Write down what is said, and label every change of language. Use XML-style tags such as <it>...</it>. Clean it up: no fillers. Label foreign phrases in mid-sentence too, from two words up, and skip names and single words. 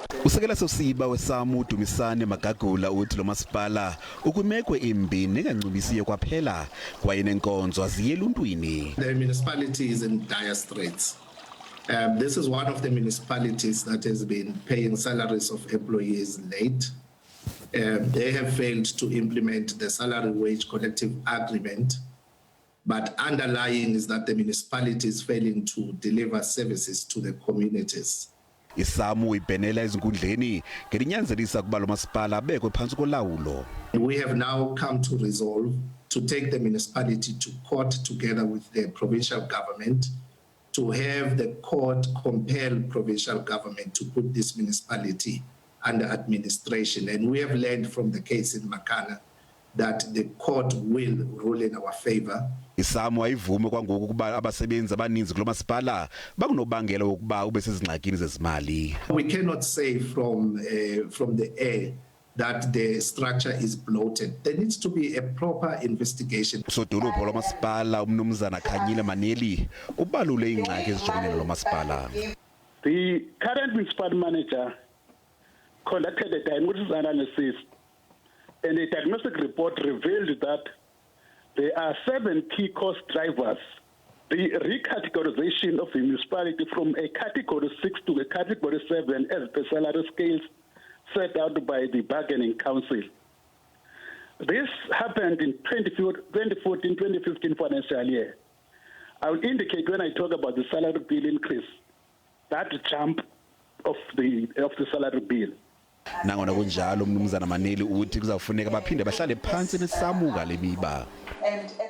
<xh>Usekela sosiba weSAMWU Dumisane Magagula uthi lo masipala ukumekwe imbi nengancubisiyo kwaphela kwaye nenkonzo aziye eluntwini.</xh> <en>The municipality is in dire straits. This is one of the municipalities that has been paying salaries of employees late. They have failed to implement the salary wage collective agreement, but underlying is that the municipality is failing to deliver services to the communities.</en> <xh>iSAMWU ibhenela ezinkundleni ngelinyanzelisa kuba lo masipala abekwe phantsi kolawulo.</xh> <en>We have now come to resolve to take the municipality to court together with the provincial government to have the court compel provincial government to put this municipality under administration. And we have learned from the case in Makana that the court will rule in our favor.</en> <xh>iSAMWU ayivume kwangoku kuba abasebenzi abaninzi kulo masipala bakunobangela ukuba ube sezingxakini zezimali.</xh> <en>We cannot say from the air that the structure is bloated. There needs to be a proper investigation.</en> <xh>Usodolophu lo masipala umnumzana Khanyile Maneli ubalule ingxaki ezijongene lo masipala.</xh> <en>The current municipal manager conducted a diagnostic analysis, and a diagnostic report revealed that there are 7 key cost drivers. The recategorization of the municipality from a category 6 to a category 7 as per salary scales set out by the bargaining council. This happened in 2014-2015 financial year. I will indicate when I talk about the salary bill increase, that jump of the salary bill.</en> <xh>Nangona kunjalo umnumzana Maneli uthi kuzafuneka baphinde bahlale phansi neSAMWU ngale miba.</xh> <en>And</en>